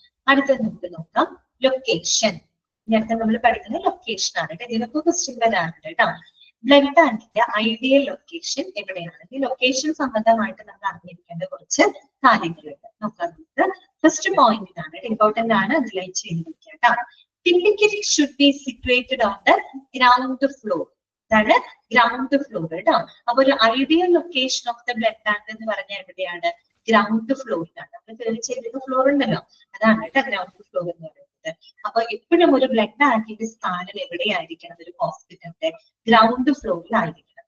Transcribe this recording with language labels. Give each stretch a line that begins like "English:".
Malayalam: അടുത്തത് നമുക്ക് നോക്കാം ലൊക്കേഷൻ. നേരത്തെ നമ്മൾ പഠിക്കുന്ന ലൊക്കേഷൻ ആണ് കേട്ടോ. ഇതിനൊക്കെ ക്വസ്റ്റ്യൻ വരാറുണ്ട് കേട്ടോ. ബ്ലഡ് ബാങ്കിന്റെ ഐഡിയൽ ലൊക്കേഷൻ എവിടെയാണ്? ഈ ലൊക്കേഷൻ സംബന്ധമായിട്ട് നമ്മൾ അറിഞ്ഞിരിക്കേണ്ട കുറച്ച് കാര്യങ്ങളുണ്ട്. നോക്കാം നമുക്ക്. ഫസ്റ്റ് പോയിന്റിനാണ് ഇമ്പോർട്ടന്റ് ആണ്, അതിലായി ചെയ്തിരിക്കുക കേട്ടോ.
English: Typically should be situated on the ground floor.
Malayalam: അതാണ് ഗ്രൗണ്ട് ഫ്ലോർ കേട്ടോ. അപ്പൊ ഒരു
English: ideal location of the blood bank
Malayalam: എന്ന് പറഞ്ഞാൽ എവിടെയാണ്? ഗ്രൗണ്ട് ഫ്ലോറിലാണ്. നമ്മൾ കയറി ചെയ്തിരുന്ന ഫ്ലോർ ഉണ്ടല്ലോ, അതാണ് കേട്ടോ ഗ്രൗണ്ട് ഫ്ലോർ എന്ന് പറയുന്നത്. അപ്പൊ എപ്പോഴും ഒരു ബ്ലഡ് ബാങ്കിന്റെ സ്ഥാനം എവിടെയായിരിക്കണം? ഒരു ഹോസ്പിറ്റലിന്റെ ഗ്രൗണ്ട് ഫ്ലോറിലായിരിക്കണം.